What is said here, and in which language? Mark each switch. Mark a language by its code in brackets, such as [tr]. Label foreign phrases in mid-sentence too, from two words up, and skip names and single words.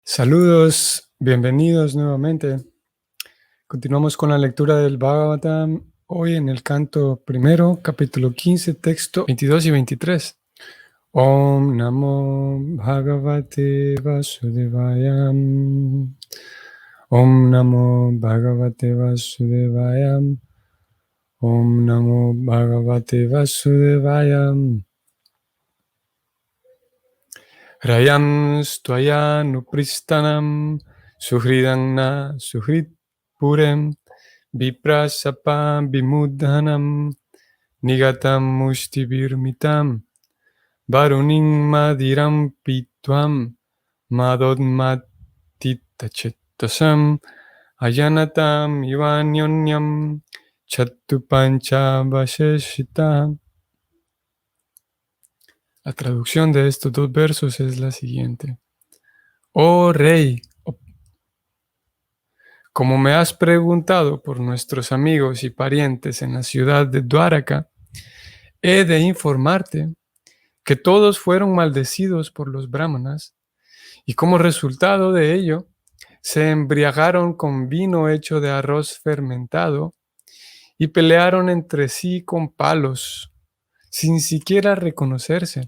[es] Saludos, bienvenidos nuevamente. Continuamos con la lectura del Bhagavatam, hoy en el canto primero, capítulo 15, texto 22 y 23. [sa] ॐ नमो भगवते वासुदेवाय. ॐ नमो भगवते वासुदेवाय. ॐ नमो भगवते वासुदेवाय. राजं स्त्वया नुपृष्टानां सुहृदां नः सुहृत् पुरे विप्रशाप विमूढानां निघ्नतां मुष्टिभिर्मिथः वारुणीं मदिरां पीत्वा मदोन्मथितचेतसाम् अजानताम् इवान्योन्यं चतुःपञ्च अवशेषिताः. [es] La traducción de estos dos versos es la siguiente. Oh Rey, como me has preguntado por nuestros amigos y parientes en la ciudad de Dwaraka, he de informarte que todos fueron maldecidos por los brahmanas y como resultado de ello se embriagaron con vino hecho de arroz fermentado y pelearon entre sí con palos sin siquiera reconocerse.